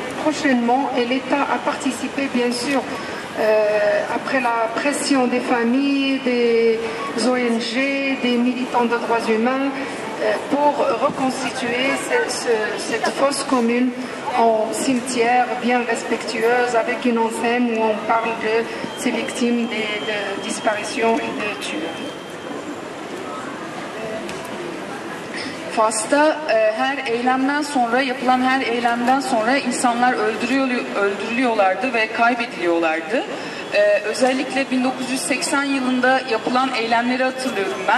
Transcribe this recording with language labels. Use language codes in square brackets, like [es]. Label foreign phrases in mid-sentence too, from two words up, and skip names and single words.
[fr] prochainement et l'État a participé bien sûr après la pression des familles, des ONG, des militants de droits humains pour reconstituer cette fosse commune en cimetière bien respectueuse avec une enseigne où on parle de ces victimes de disparitions et de tueurs. [tr] Fas'ta her eylemden sonra, yapılan her eylemden sonra insanlar öldürülüyorlardı ve kaybediliyorlardı. Özellikle 1980 yılında yapılan eylemleri hatırlıyorum ben.